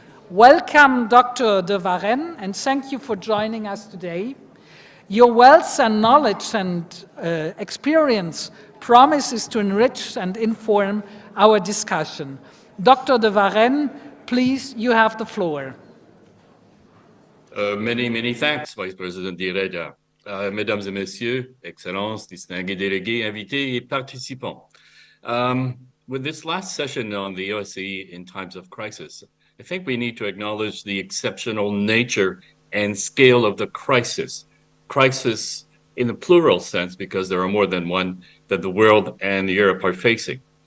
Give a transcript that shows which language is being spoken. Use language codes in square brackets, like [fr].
[en] Welcome, Dr. de Varenne, and thank you for joining us today. Your wealth and knowledge and experience promises to enrich and inform our discussion. Dr. de Varenne, please, you have the floor. Many thanks, Vice President Direda. [fr] Mesdames et Messieurs, Excellences, distingués délégués, invités et participants. [en] With this last session on the OSCE in times of crisis, I think we need to acknowledge the exceptional nature and scale of the crisis. Crisis in the plural sense, because there are more than one that the world and Europe are facing.